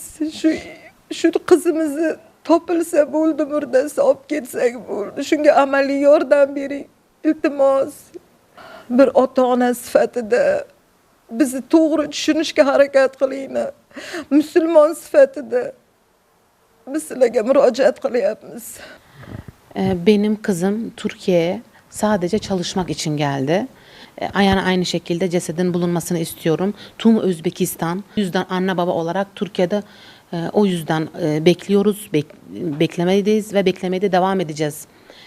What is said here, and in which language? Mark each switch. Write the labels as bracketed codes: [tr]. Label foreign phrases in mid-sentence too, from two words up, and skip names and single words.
[uz] Shu qizimizni topilsa bo'ldi, murdasi olib ketsak bo'ldi. Shunga amaliy yordam bering. Iltimos. Bir ota-ona sifatida bizni to'g'ri tushunishga harakat qilinglar. Musulmon sifatida biz sizlarga murojaat qilyapmiz. [tr] Benim kızım Türkiye'ye sadece çalışmak için geldi. Yani aynı şekilde cesedin bulunmasını istiyorum. Tüm Özbekistan. O yüzden anne baba olarak Türkiye'de o yüzden bekliyoruz, beklemedeyiz ve beklemeye de devam edeceğiz.